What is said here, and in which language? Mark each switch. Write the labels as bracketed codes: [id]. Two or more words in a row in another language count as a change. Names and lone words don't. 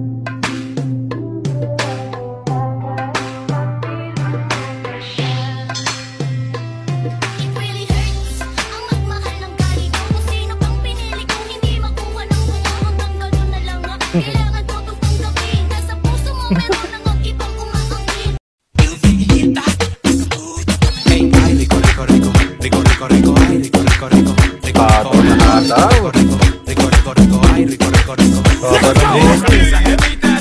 [tl] Kailangan ko itong tanggapin. Nasa puso mo meron ng ibang umaangkin. Ay, [es] rico, rico, rico, rico, rico, rico, ay, rico, rico, rico, rico, rico, rico, rico, rico, rico, rico, ay, rico, rico, rico.